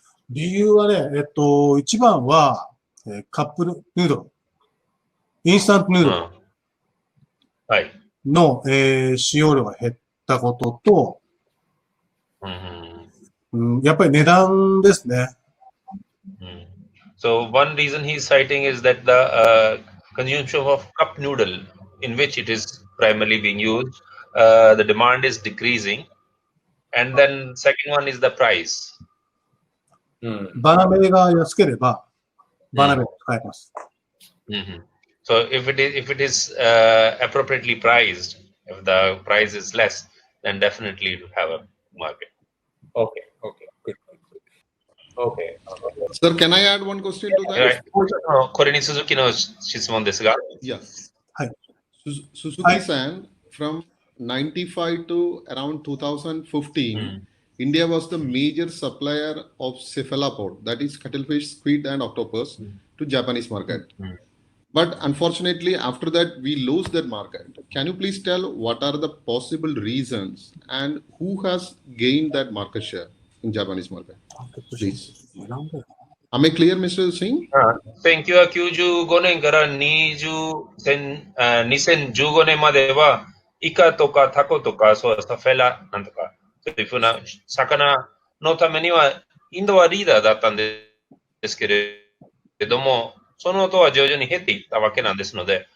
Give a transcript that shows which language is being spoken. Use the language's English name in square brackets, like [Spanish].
[Japanese] 理由はね、一番は、カップヌードル。インスタントヌードル。はい。の、使用量が減ったことと、やっぱり値段ですね。 [English] So one reason he's citing is that the consumption of cup noodle, in which it is primarily being used, the demand is decreasing, and then second one is the price. [Japanese] バナメが安ければ、バナメを使えます。 [English] So if it is appropriately priced, if the price is less, then definitely it will have a market. Okay, good. Okay. Sir, can I add one question to that? [Japanese] Korini Suzuki no shitsumon desu ga. [English] Yes. Suzuki-san, from 95 to around 2015, India was the major supplier of cephalopod, that is cuttlefish, squid, and octopus, to Japanese market. But unfortunately, after that, we lost that market. Can you please tell what are the possible reasons and who has gained that market share in Japanese market? Please. Am I clear, Mr. Singh? [Japanese] 1995年から2015年までは、イカとかタコとか、そうフェラなんとか、そういうふうな魚のためには、インドはリーダーだったんですけれども、その後は徐々に減っていったわけなんですので、